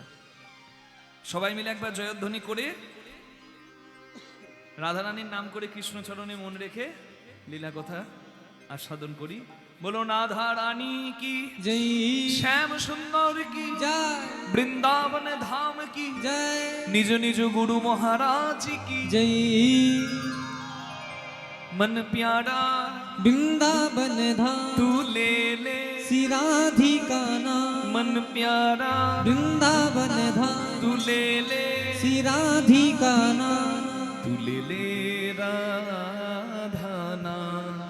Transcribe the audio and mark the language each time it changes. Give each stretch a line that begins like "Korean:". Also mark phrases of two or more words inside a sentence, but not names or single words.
Bangla: সবাই মিলে একবার জয়ধ্বনি করে রাধারানীর নাম করে কৃষ্ণচরণে মন রেখে লীলা কথা আস্বাদন করি। বলো রাধা রানী কি জয়, শ্যাম সুন্দর কি জয়, বৃন্দাবন ধাম কি জয়, নিজ নিজ গুরু মহারাজ কি जय।
Hindi: मन प्यारा वृंदावन धाम तू ले ले श्री राधिका नाम, मन प्यारा वृंदावन धाम तू ले ले श्री राधिका नाम, तू ले ले राधा नाम।